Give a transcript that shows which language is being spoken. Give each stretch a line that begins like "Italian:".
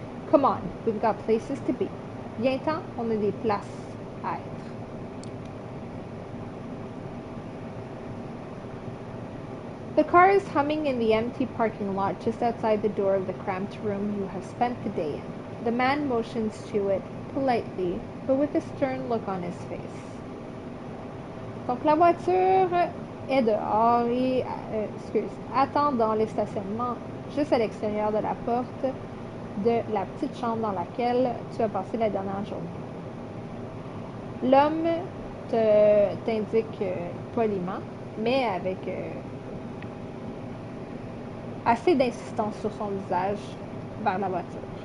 English: Come on, we've got places to be.
French: Viens-t'en, on a des places à être.
English: The car is humming in the empty parking lot just outside the door of the cramped room you have spent the day in. The man motions to it, politely, but with a stern look on his face.
French: Donc la voiture est dehors et attend dans le stationnement juste à l'extérieur de la porte de la petite chambre dans laquelle tu as passé la dernière journée. L'homme t'indique poliment, mais avec assez d'insistance sur son visage vers la voiture.